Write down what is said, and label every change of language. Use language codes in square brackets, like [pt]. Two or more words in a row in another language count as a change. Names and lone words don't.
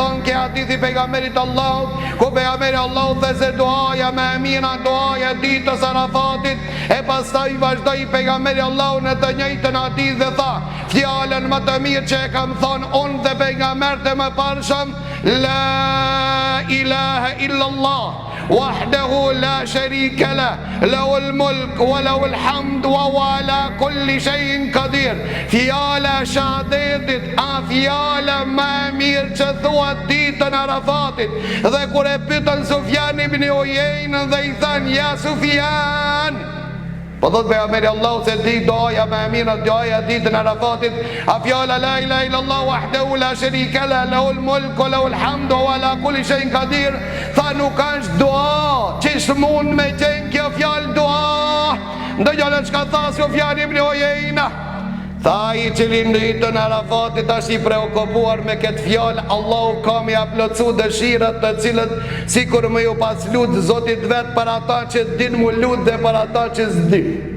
[sq] thonë ke hadithi pejgamberit Allahut, ku pejgamberi Allahut dhe se duaja me e mira, duaja ditës Arafatit, e pastaj vazhdoi pejgamberi Allahut në të njëjtën hadith dhe tha, fjalën më të mirë që e kam thonë unë dhe pejgamberët e mëparshëm, [ar] لا إله إلا الله وحده لا شريك له له الملك وله الحمد وهو على كل شيء قدير. [sq] Fjala shahadetit, a fjala më e mirë që thuat ditën e Arafatit. Dhe kur e pyetën Sufjan ibn Uyejnë dhe i thanë, ja Sufjan, po thot pejgamberi Allahu se di doja më e mirë, doja ditën e Arafatit, a fjala [ar] لا إله إلا الله وحده لا شريك له له الملك وله الحمد وهو على كل شيء قدير. [sq] Tha nuk është dua, çish mund me qenë kjo fjalë dua? Ndëgjoni çka tha Sufjan ibn Uyejnë. Tha i cili në ditën e Arafatit është i preokupuar me këtë fjalë, Allahu ka më plotsu dëshirat të cilët sikur më ju pas lut Zotit vet për ata që din mu lut dhe për ata që s'din.